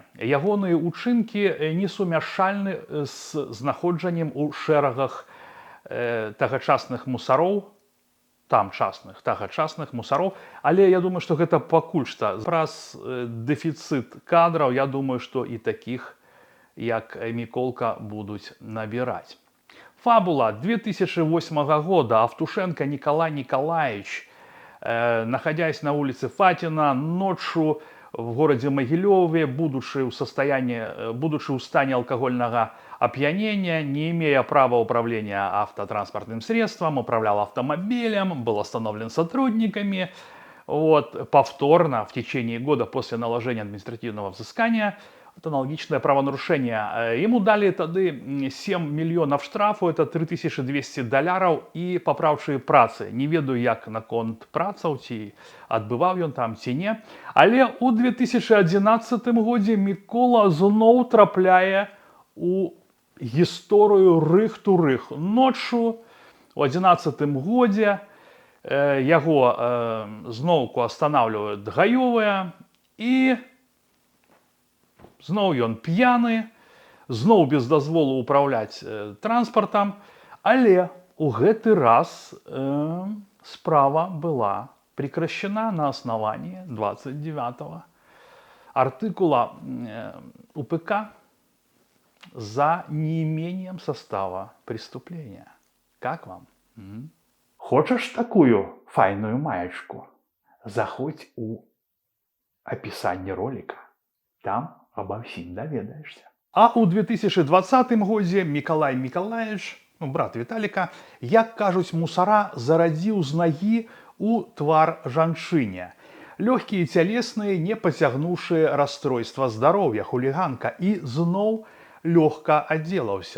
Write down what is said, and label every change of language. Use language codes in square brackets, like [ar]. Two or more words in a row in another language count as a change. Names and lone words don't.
[be] Ягоныя ўчынкі несумяшчальны з знаходжаннем у шэрагах тагачасных мусароў, тагачасных мусароў, але я думаю, што гэта пакуль што. Праз дэфіцыт кадраў, я думаю, што і такіх, як Міколка, будуць набіраць. Фабула 2008 года. [ru] Автушенко Николай Николаевич, находясь на улице Фатина, ночью в городе Могилеве, будучи в стане алкогольного опьянения, не имея права управления автотранспортным средством, управлял автомобилем, был остановлен сотрудниками. Повторно в течение года после наложения административного взыскания, это аналогичное правонарушение. Ему дали тогда 7 миллионов штрафу, это $3200 и поправшие працы. [be] Не ведаю, як наконт працаў, ці адбываў ён там, ці не. Але у 2011 годзе Мікола зноў трапляе у гісторыю рых-турых. Ноччу у 2011 годзе яго зноўку астанаўліваюць гаёвыя і зноў ён п'яны, зноў без дазволу ўпраўляць транспартам, але у гэты раз справа была [ru] прекращена на основании 29 артикула УПК за неимением состава преступления. Как вам? Хочешь такую файную маечку? Заходь у описание ролика. Там обо всем доведаешься. [be] А у 2020 годзе Миколай Миколаевич, брат Виталика, як кажуць мусара, зарадзіў з нагі у твар жанчыне. Лёгкія цялесныя, не пацягнуўшыя расстройства здароўя, хуліганка, і зноў лёгка адзелаўся.